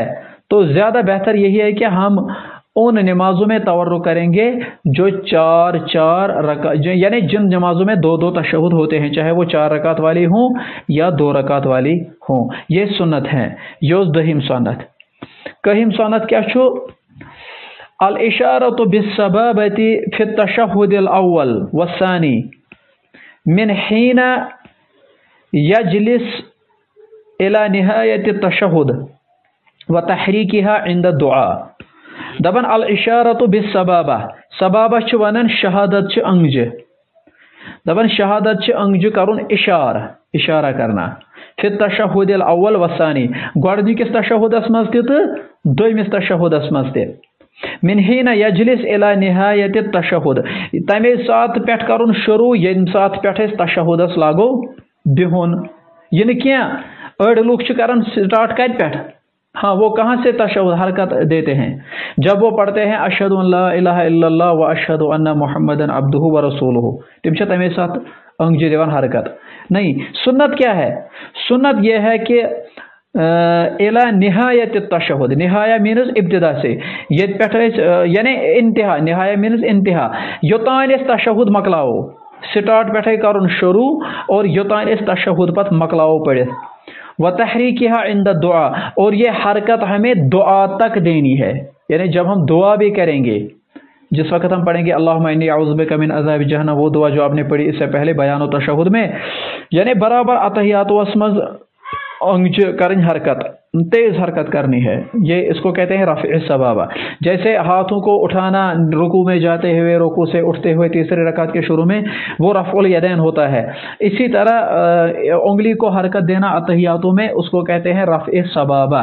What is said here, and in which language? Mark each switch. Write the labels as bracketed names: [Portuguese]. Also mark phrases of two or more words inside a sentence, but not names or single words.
[Urdu] تو زیادہ بہتر یہی ہے کہ ہم ان نمازوں میں تورک کریں گے جو 4 رکعت، یعنی جن نمازوں میں 2 تشہد ہوتے ہیں، چاہے وہ 4 رکعت والی ہوں یا 2 رکعت والی ہوں. یہ سنت ہیں. [Kashmiri] یہ دہم سنت. کہم سنت کیا چھو؟ [Arabic] الاشارۃ بالسبابۃ فی التشہد الاول والثانی من حین یجلس الى نہایت التشہد وتحریکها عند الدعاء. [Kashmiri] دپن [Arabic] الاشارۃ بالسبابہ، [Kashmiri] سبابہ چھ ونن شہادت چھ انگجہ. دپن شہادت چھ انگجہ کرن [Urdu] اشارہ کرنا. [Arabic] فی التشہد الاول والثانی، [Kashmiri] گۄڈنِکِس تشہدس منٛز تہِ تہٕ دویمِس تشہدس منٛز تہِ. [Arabic] من حین یجلس الی نہایت التشہد، [Kashmiri] تمے ساتہٕ پٮ۪ٹھ کرُن شروع ییٚمہِ ساتہٕ پٮ۪ٹھ أسۍ تشہدس لاگو بِہُن. یہ نہٕ کینٛہہ، أڑۍ لُکھ چھِ کران سٹارٹ کتہِ پٮ۪ٹھ؟ [Urdu] ہاں وہ کہاں سے تشہد حرکت دیتے ہیں؟ جب وہ پڑھتے ہیں [Arabic] اشہد ان لا الہ الا اللہ و اشہد ان محمدن عبدہ و رسولہ، [Kashmiri] تم چھِ تمے ساتہٕ انگجہِ دِوان حرکت. [Urdu] نہیں، سنت کیا ہے؟ سنت یہ ہے کہ [Arabic] الی نہایت التشہد، [Urdu] نہایا مینز ابتدا سے، یہ پٮ۪ٹھ یعنی انتہا، نہایا مینز انتہا، [Kashmiri] یوتان اس تشہد مکلاو، سٹارٹ پٮ۪ٹھے کرن شروع اور یوتان اس تشہد پت مکلاو پڑھت. [Arabic] وتحریکها عند الدعاء، [Urdu] اور یہ حرکت ہمیں دعا تک دینی ہے. یعنی جب ہم دعا بھی کریں گے، جس وقت ہم پڑھیں گے [Arabic] اللہم انی اعوذ بک من عذاب جہنم، [Urdu] وہ دعا جو آپ نے پڑھی اس سے پہلے بیان و تشہد میں، یعنی برابر اتحیات [Kashmiri] و اسمز انگچ کرن حرکت، [Urdu] تیز حرکت کرنی ہے، یہ اس کو کہتے ہیں [Arabic] رفع السبابہ. [Urdu] جیسے ہاتھوں کو اٹھانا رکوع میں جاتے ہوئے، رکوع سے اٹھتے ہوئے تیسرے رکعت کے شروع میں، وہ [Arabic] رفع الیدین [Urdu] ہوتا ہے. اسی طرح انگلی کو حرکت دینا اتحیاتوں میں، اس کو کہتے ہیں [Arabic] رفع السبابہ.